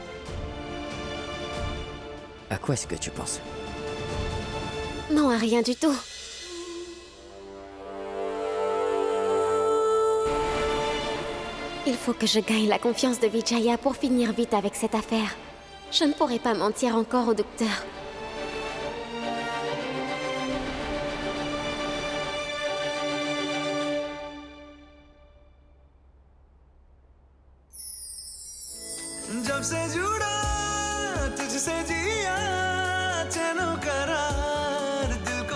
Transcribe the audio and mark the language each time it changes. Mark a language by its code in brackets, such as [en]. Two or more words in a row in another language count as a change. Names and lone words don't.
[fr] À quoi est-ce que tu penses? Non, à rien du tout. Il faut que je gagne la confiance de Vijaya pour finir vite avec cette affaire. Je ne pourrai pas mentir encore au docteur. [hi] जब से जुड़ा तुझसे जिया चैनो करार दिल को